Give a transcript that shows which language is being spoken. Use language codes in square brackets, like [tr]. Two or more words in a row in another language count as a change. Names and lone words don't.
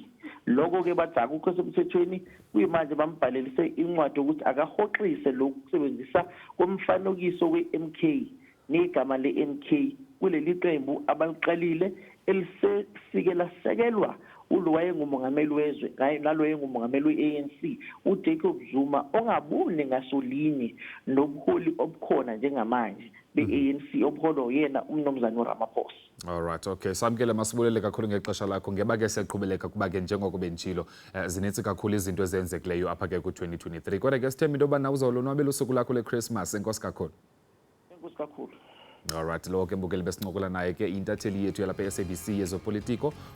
[zu] Lokho-ke bathi akukho semthethweni kuyimanje bambhalelise incwadi ukuthi akahoxise lokhu kusebenzisa komfanekiso we-MK negama le-MK kuleli qembu abaliqalile elisesike lasekelwa ulo wayengumongameli wezwe nalo wayengumongameli we-ANC uJacob Zuma ongabuni ngasolinye nobuholi obukhona njengamanje be-ANC obuholo yena umnumzane uRamaphosa. [en] All right, okay. [xh] Samkele masibulele kakhulu ngexesha lakho ngeba ke siyaqhubeleka kuba ke njengoko bentshilo zinintsi kakhulu izinto ezenzekileyo apha ke ku-2023 kodwa ke sithemba into yoba na uzawulonwabela usuku lakho le-Christmas. Enkosi kakhulu. Enkosi kakhulu. [en] All right, [xh] lo ke mbukeli besincokola naye ke intatheli yethu yalapha e-SABC yezopolitiko uSamkele Maseko.